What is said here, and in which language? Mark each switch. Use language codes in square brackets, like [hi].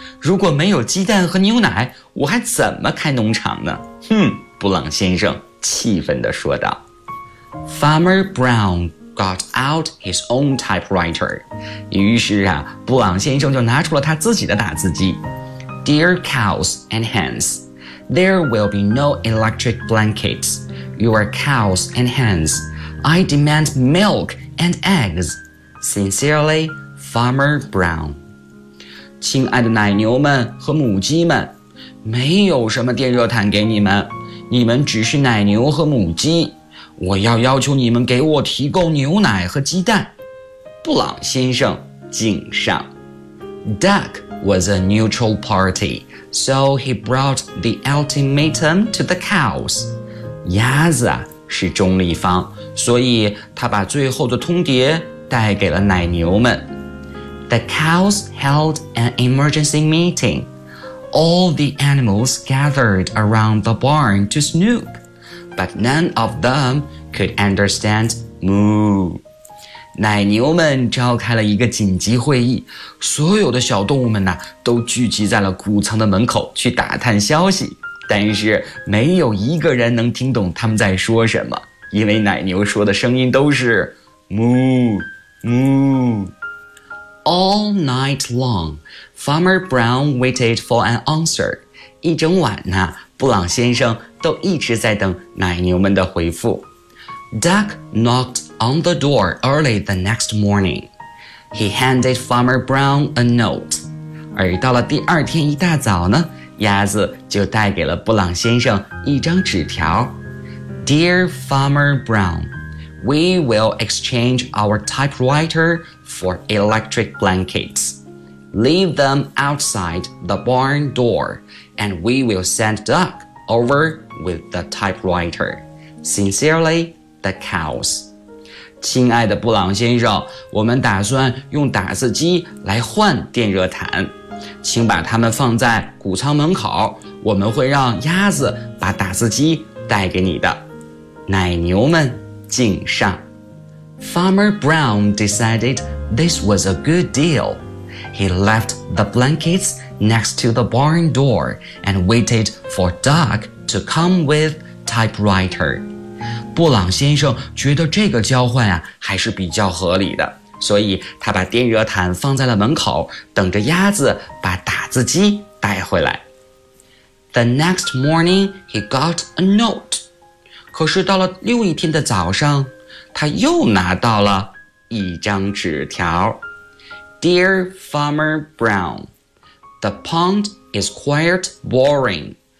[zh] 如果没有鸡蛋和牛奶，我还怎么开农场呢？哼，布朗先生气愤地说道。 [en] Farmer Brown got out his own typewriter. [zh] 于是啊，布朗先生就拿出了他自己的打字机。 [en] Dear cows and hens, there will be no electric blankets. Your cows and hens, I demand milk. And eggs. Sincerely, Farmer Brown. [zh] 亲爱的奶牛们和母鸡们，没有什么电热毯给你们，你们只是奶牛和母鸡，我要要求你们给我提供牛奶和鸡蛋。布朗先生敬上。 [en] Duck was a neutral party, so he brought the ultimatum to the cows. [zh] 鸭子啊是中立方，所以他把最后的通牒带给了奶牛们。 [en] The cows held an emergency meeting. All the animals gathered around the barn to snoop, but none of them could understand moo. [zh] 奶牛们召开了一个紧急会议，所有的小动物们呢，都聚集在了谷仓的门口去打探消息。但是没有一个人能听懂他们在说什么，因为奶牛说的声音都是 moo, moo. [en] All night long, Farmer Brown waited for an answer. [zh] 一整晚呢，布朗先生都一直在等奶牛们的回复。 [en] Duck knocked on the door early the next morning. He handed Farmer Brown a note. [zh] 而到了第二天一大早呢，鸭子就带给了布朗先生一张纸条。 [en] Dear Farmer Brown, we will exchange our typewriter for electric blankets. Leave them outside the barn door, and we will send Duck over with the typewriter. Sincerely, the cows. [zh] 亲爱的布朗先生，我们打算用打字机来换电热毯。请把它们放在谷仓门口，我们会让鸭子把打字机带给你的。奶牛们敬上。 [en] Farmer Brown decided this was a good deal. He left the blankets next to the barn door and waited for Duck to come with typewriter. [zh] 布朗先生觉得这个交换啊还是比较合理的。所以他把电热毯放在了门口，等着鸭子把打字机带回来。 [en] The next morning, he got a note. [zh] 可是到了另一天的早上，他又拿到了一张纸条。 [en] Dear Farmer Brown, the pond is quite boring.